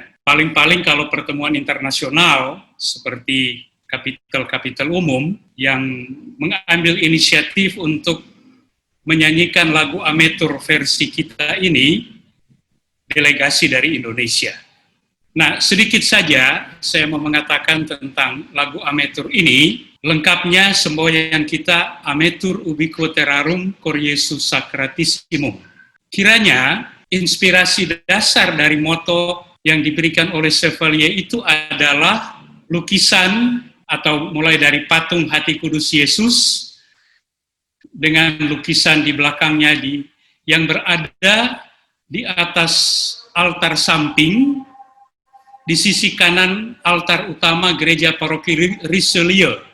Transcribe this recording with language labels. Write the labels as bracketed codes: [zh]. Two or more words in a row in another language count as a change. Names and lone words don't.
[id] Paling-paling kalau pertemuan internasional seperti kapital-kapital umum yang mengambil inisiatif untuk menyanyikan lagu Ametur versi kita ini, delegasi dari Indonesia. Nah, sedikit saja saya mau mengatakan tentang lagu Ametur ini. Lengkapnya semboyan kita [la] Ametur ubique terrarum cor Iesus sacratissimum. [id] Kiranya inspirasi dasar dari moto yang diberikan oleh Chevalier itu adalah lukisan atau mulai dari patung hati kudus Yesus dengan lukisan di belakangnya yang berada di atas altar samping di sisi kanan altar utama gereja paroki Richelieu.